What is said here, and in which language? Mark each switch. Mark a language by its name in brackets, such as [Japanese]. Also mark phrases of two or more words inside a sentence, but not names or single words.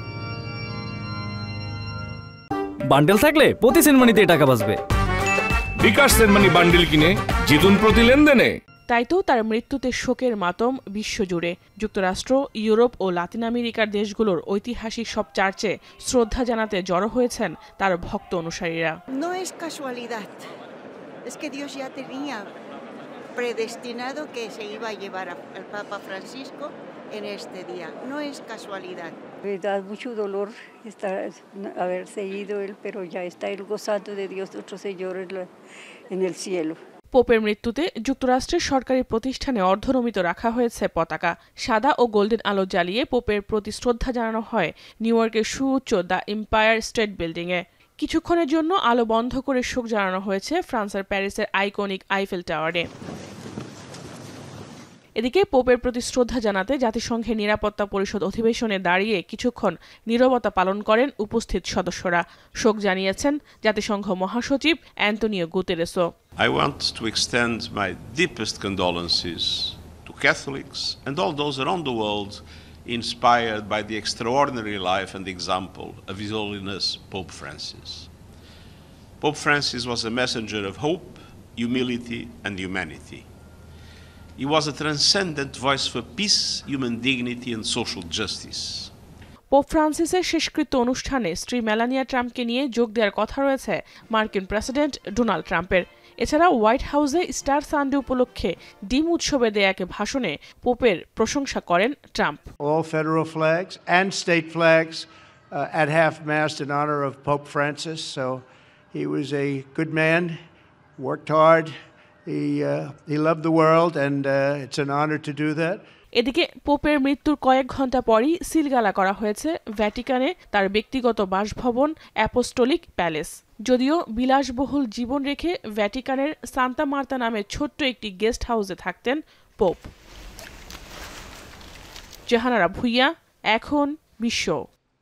[Bangla] বান্ডেল থাকলে প্রতি সেনমানিতে টাকা বাঁচবে। বিকাশ সেনমানি বান্ডেল কিনে জিতুন প্রতি লেনদেনে। তাই তো তার মৃত্যুতে শোকের মাতম বিশ্বজুড়ে। যুক্তরাষ্ট্র, ইউরোপ ও লাতিন আমেরিকার দেশগুলোর ঐতিহাসিক সব চার্চে শ্রদ্ধা জানাতে জড়ো হয়েছেন তার ভক্ত অনুসারীরা। [Spanish] No es casualidad. Es que Dios ya tenía predestinado que se iba a llevar al Papa Francisco en este día. No es casualidad. Me da mucho dolor haberse ido él, pero ya está él gozando de Dios nuestro Señor en el cielo. [Bangla] পোপের মৃত্যুতে যুক্তরাষ্ট্রের সরকারি প্রতিষ্ঠানে অর্ধনমিত রাখা হয়েছে পতাকা। সাদা ও গোল্ডেন আলো জ্বালিয়ে পোপের প্রতি শ্রদ্ধা জানানো হয় নিউ ইয়র্কের সুউচ্চ দ্য এম্পায়ার স্টেট বিল্ডিংয়ে। কিছুক্ষণের জন্য আলো বন্ধ করে শোক জানানো হয়েছে ফ্রান্সের প্যারিসের আইকনিক আইফেল টাওয়ারে। এদিকে পোপের প্রতি শ্রদ্ধা জানাতে জাতিসংঘের নিরাপত্তা পরিষদ অধিবেশনে দাঁড়িয়ে কিছুক্ষণ নীরবতা পালন করেন উপস্থিত সদস্যরা। শোক জানিয়েছেন জাতিসংঘ মহাসচিব অ্যান্তোনিও গুতেরেসও। [English] I want to extend my deepest condolences to Catholics and all those around the world inspired by the extraordinary life and example of His Holiness Pope Francis. Pope Francis was a messenger of hope, humility and humanity. He was a transcendent voice for peace, human dignity and social justice. [Bangla] পোপ ফ্রান্সিসের শেষকৃত্য অনুষ্ঠানে স্ত্রী মেলানিয়া ট্রাম্পকে নিয়ে যোগ দেওয়ার কথা রয়েছে মার্কিন প্রেসিডেন্ট ডোনাল্ড ট্রাম্পের। এছাড়া হোয়াইট হাউসে স্টার সানডে উপলক্ষে ডিম উৎসবে দেয়া এক ভাষণে পোপের প্রশংসা করেন ট্রাম্প। [English] All federal flags and state flags at half-mast in honor of Pope Francis. So he was a good man, worked hard. He loved the world and it's an honor to do that. [Bangla] এদিকে পোপের মৃত্যুর কয়েক ঘন্টা পরই সিলগালা করা হয়েছে ভ্যাটিকানে তার ব্যক্তিগত বাসভবন অ্যাপোস্টোলিক প্যালেস। যদিও বিলাসবহুল জীবন রেখে ভ্যাটিকানের সান্তা মার্তা নামে ছোট্ট একটি গেস্ট হাউসে থাকতেন পোপ। জাহানারা ভুইয়া, এখন বিশ্ব।